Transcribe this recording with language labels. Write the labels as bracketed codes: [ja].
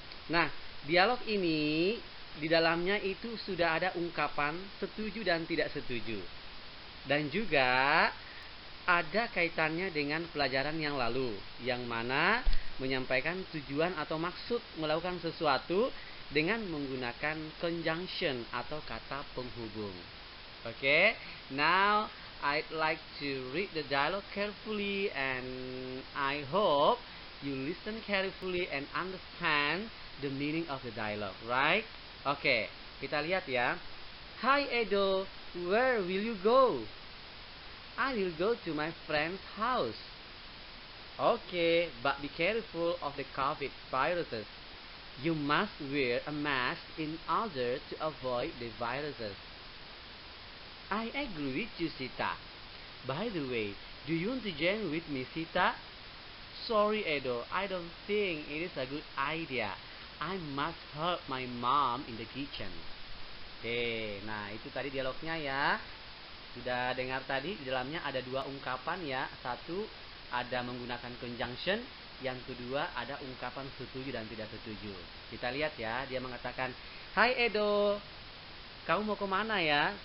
[id] Nah, dialog ini di dalamnya itu sudah ada ungkapan setuju dan tidak setuju. Dan juga ada kaitannya dengan pelajaran yang lalu, yang mana menyampaikan tujuan atau maksud melakukan sesuatu dengan menggunakan conjunction atau kata penghubung. [en] Okay, now I'd like to read the dialogue carefully and I hope you listen carefully and understand the meaning of the dialogue, right? [id] Okay, kita lihat ya. [en] Hi Edo, where will you go? I will go to my friend's house. Okay, but be careful of the COVID viruses. You must wear a mask in order to avoid the viruses. I agree with you, Sita. By the way, do you want to join with me, Sita? Sorry, Edo, I don't think it is a good idea. I must help my mom in the kitchen. [id] Oke, nah itu tadi dialognya ya. Sudah dengar tadi, di dalamnya ada dua ungkapan ya. Satu, ada menggunakan conjunction. Yang kedua, ada ungkapan setuju dan tidak setuju. Kita lihat ya, dia mengatakan, [en] Hai Edo, [id] kamu mau kemana ya?